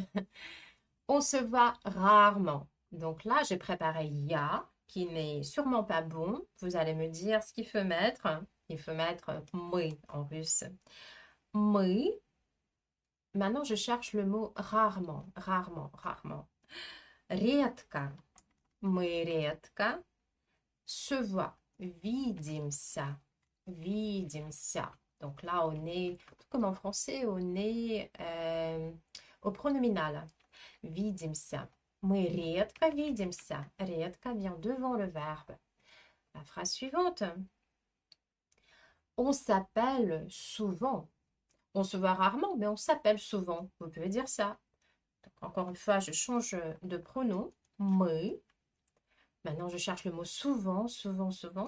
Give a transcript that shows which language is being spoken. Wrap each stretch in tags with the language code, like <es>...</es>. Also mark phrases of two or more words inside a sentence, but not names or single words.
<fr>On se voit rarement. Donc là, j'ai préparé ya, qui n'est sûrement pas bon. Vous allez me dire ce qu'il faut mettre. Il faut mettre мы en russe.</fr> <ru>Мы.</ru> <fr>Maintenant, je cherche le mot rarement, rarement, rarement.</fr> <ru>Редко. Мы редко</ru> <fr>se voit.</fr> <ru>Видимся. Видимся.</ru> <fr>Donc là, on est, comme en français, on est au pronominal.</fr> <ru>Видимся. Мы редко видимся.</ru> <fr>Редко vient devant le verbe. La phrase suivante. On s'appelle souvent. On se voit rarement, mais on s'appelle souvent. Vous pouvez dire ça. Donc, encore une fois, je change de pronom.</fr> <ru>Мы.</ru> <fr>Maintenant, je cherche le mot souvent, souvent, souvent.</fr>